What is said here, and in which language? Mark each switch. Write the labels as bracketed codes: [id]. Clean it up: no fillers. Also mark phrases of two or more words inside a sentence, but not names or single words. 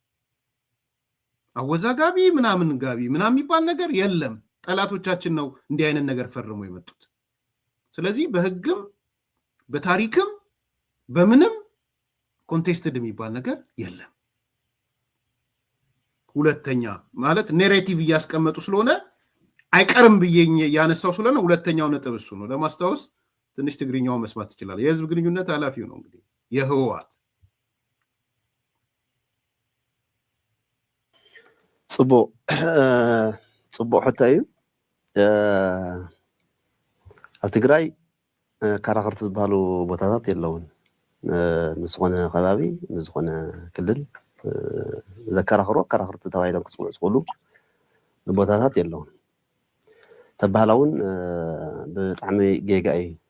[am] አወዛጋቢ ምናምን የሚባል ነገር የለም። ጠላቶቻችን ነው እንዲህ አይነት ነገር ፈርሞ የመጡት። ስለዚህ በህግም በታሪክም በምንም ኮንቴስትድ የሚባል ነገር የለም። ሁለተኛ ማለት ኔሬቲቭ እያስቀመጡ ስለሆነ አይቀርም ብዬ ያነሳው ስለሆነ ሁለተኛው ነጥብ እሱ ነው። ለማስታወስ ትንሽ ትግርኛው መስማት ይችላል። የህዝብ ግንኙነት ኃላፊው ነው እንግዲህ የህወሓት [ti] ጽቡቅ ሕታዩ ኣብ ትግራይ ካራክርቲ ዝበሃሉ ቦታታት የለውን ንዝኾነ ከባቢ ንዝኾነ ክልል ዘከራክሮ ካራክርቲ ተባሂሎም ክፅውዑ ዝኽእሉ ቦታታት የለውን ተባህላውን ብጣዕሚ ጌጋ እዩ